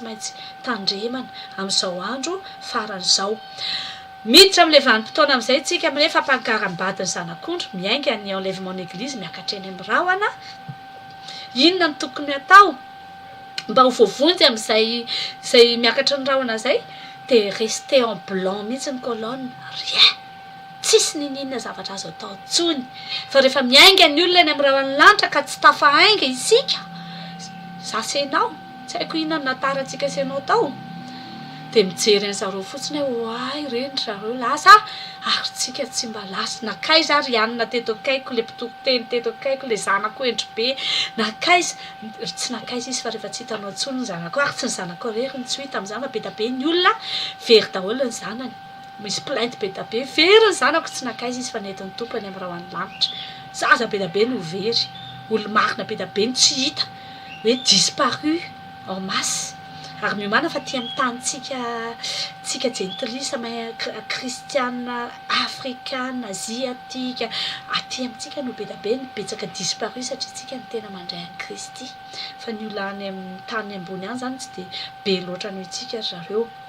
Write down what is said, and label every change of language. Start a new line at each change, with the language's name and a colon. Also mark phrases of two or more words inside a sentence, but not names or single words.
Malagasy: maintsy tandremana amin'izao andro faran'izao miditra amin'le vanim-potoana amin'izay tsika am'le fampankaram-bady ny zanak'ondro miainga ny
French: enlèvement n'église
Malagasy: miakatreny amin'ny rahona inona ny tokony atao mba ho voavonjy am'zay miakatra ny rahona zay de
French: rester en blanc
Malagasy: mihitsy ny
French: colonne rien
Malagasy: tsisy ninina zavatra azo atao tsony fa rehefa miainga ny olona ny amin'ny rahon'ny lanitra ka tsy tafahainga isika zasenao tsy haiko inona ny nataratsika senao tao de mijery an'zareo fotsiny hoe ay reny zareo lasa ary tsika tsy mba lasa nakaiza ary anina teto akaiko le mpitoriteny teto akaiko le zanako endry be nakaiza tsy nakaiza izy fa rehefa tsy hitanao tsony ny zanako ary tsy ny zanako rery ny tsy hita am'izany fa be da be ny olona very daholo ny zanany misy plainte be da be very ny zanako tsy nakaiza izy fa nentin'ny tompony amin'ny raha an'ny lanitra zaza be da be no very olo marina be da be ny tsy hita hoe
French: disparu en masse
Malagasy: ary miomana fa tia mitantsika gentilisa kristiana afrikana asiatika aty amintsika no be da be ny betsaka disparu satria tsika ny tena mandray an'i Kristy fa ny olona any amin'ny tany ambony any zany tsy de be loatra noho itsika zareo